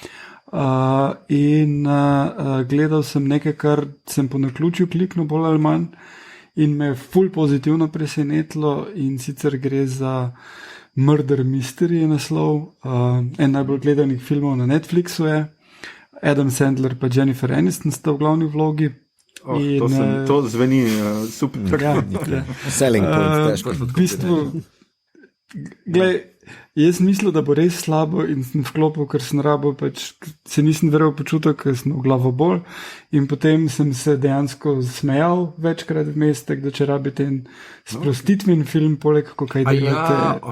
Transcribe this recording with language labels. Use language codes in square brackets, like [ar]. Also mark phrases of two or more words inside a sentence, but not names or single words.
[sl] Gledal sem nekaj, kar sem po naključju kliknil bolj ali manj in me ful pozitivno presenetilo in sicer gre za Murder Mystery je naslov, en najbolj gledanih filmov na Netflixu je, Adam Sandler pa Jennifer Aniston sta v glavni vlogi. To zveni super. [en] Selling point, [sl] težko. V bistvu, glej, jaz mislil, da bo res slabo in sem vklopil, ker sem rabo, pač se nisem verjel počutil, ker sem v glavo bolj in potem sem se dejansko smejal večkrat vmes, tako da če rabite en sprostitven film, poleg ko kaj delate.